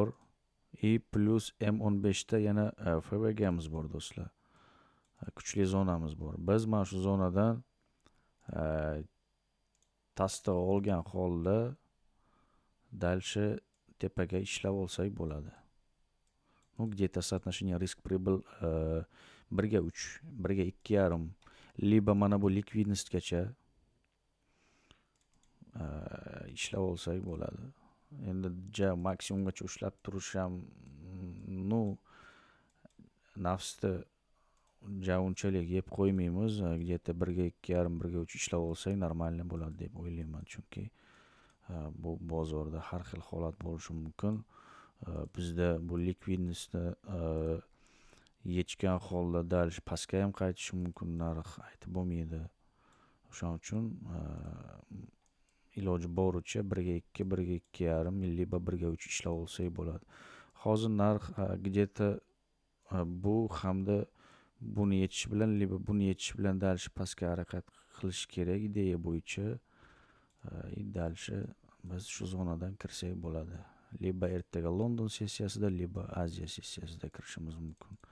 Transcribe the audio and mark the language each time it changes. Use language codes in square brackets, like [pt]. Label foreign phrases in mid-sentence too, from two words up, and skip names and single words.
[uz] Plus M15 da yana FVG'miz bor do'stlar. Kuchli zonamiz bor. Biz mana shu zonadan tasdiq olgan holda dalcha tepaga ishlab olsak bo'ladi. [ru] Где-то соотношение risk-прибыль [uz] 1 ga 3, 1 ga 2,5, liba mana bu likvidnessgacha ishlab olsak bo'ladi. Endi maksimumgacha ushlab turish ham nafsda unchalik yeb qo'ymaymiz. Где-то 1 ga 2,5, 1 ga 3 ishlab olsak normalniy bo'ladi deb o'ylayman, chunki bu bozorda har xil holat bo'lishi mumkin. Bizda bu likvidnessni yechgan holda dalcha pastga ham qaytishi mumkin, narx aytib bo'lmaydi. O'shaning uchun iloji boricha 1 ga 2, 1 ga 2,5, liba 1 ga 3 ishlab olsak bo'ladi. Hozir narx где-то bu hamda buni yechish bilan, liba buni yechish bilan dalcha pastga harakat qilish kerak ideya bo'yicha. Dalcha biz shu zonadan kirsak bo'ladi. Liba ertaga London sessiyasida, liba Aziya sessiyasida kirishimiz mumkin.